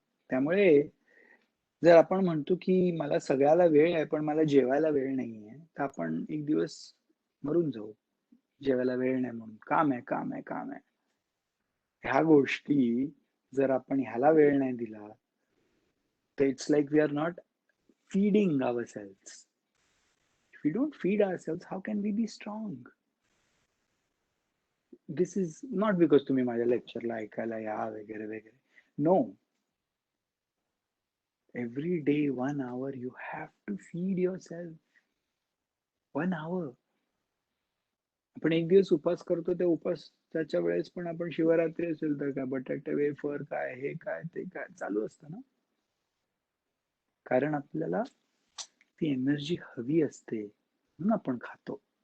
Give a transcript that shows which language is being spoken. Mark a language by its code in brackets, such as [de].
[mr] त्यामुळे जर आपण म्हणतो की मला सगळ्याला वेळ आहे पण मला जेवायला वेळ नाहीये, तर आपण एक दिवस मरून जाऊ. जेवायला वेळ नाही म्हणून. काम आहे, काम आहे, काम आहे. ह्या गोष्टी जर आपण ह्याला वेळ नाही दिला, तर [en] It's like we are not feeding ourselves. If we don't feed ourselves, how can we be strong? This is not because [mr] तुम्ही माझ्या लेक्चरला ऐकायला या वगैरे वगैरे. [en] No. Every day 1 hour you have to feed yourself. 1 hour. [mr] आपण एक दिवस उपास करतो, त्या उपासाच्या वेळेस पण आपण शिवरात्री असेल तर काय बटाटे वेफर काय हे काय ते काय चालू असतं ना. कारण आपल्याला ती एनर्जी हवी असते म्हणून आपण खातो.